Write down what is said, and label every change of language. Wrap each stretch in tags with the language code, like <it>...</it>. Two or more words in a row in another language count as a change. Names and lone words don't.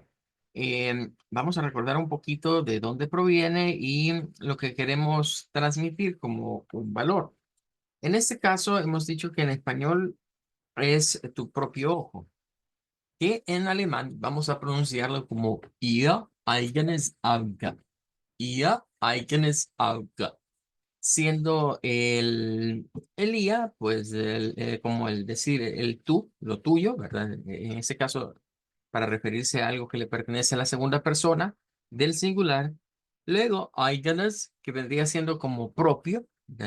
<es>Vamos a recordar un poquito de dónde proviene y lo que queremos transmitir como un valor. En este caso, hemos dicho que en español es tu propio ojo, que en alemán vamos a pronunciarlo como</es> <de>ihr eigenes Auge. Ihr eigenes Auge,</de> <es>siendo el IA, pues como el decir el tú, lo tuyo, ¿verdad? En ese caso, para referirse a algo que le pertenece a la segunda persona del singular. Luego, eigenes, que vendría siendo como propio, ¿verdad?</es>